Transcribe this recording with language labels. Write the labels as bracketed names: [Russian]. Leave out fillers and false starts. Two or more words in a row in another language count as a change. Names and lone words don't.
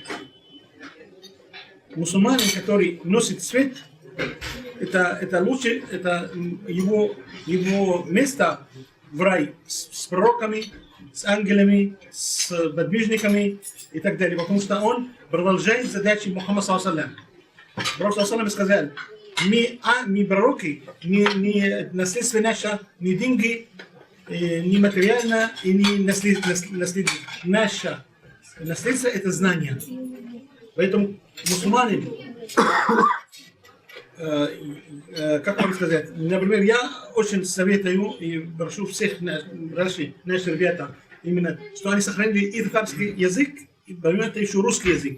[Russian] Мусульманин, который носит свет, это лучше, это его место в рай с пророками, с ангелами, с подвижниками и так далее. Потому что он продолжает задачи Мухаммада [Arabic] صلى الله عليه وسلم. [Russian] Пророк [Arabic] صلى الله عليه وسلم [Russian] сказал, не пророки, не наследство наше, не деньги, не материально и не наследство. Наше наследство это знание. Поэтому мусульмане, как вам сказать, например, я очень советую и прошу всех наших ребят, именно, что они сохранили и татарский язык, и помимо этого еще русский язык.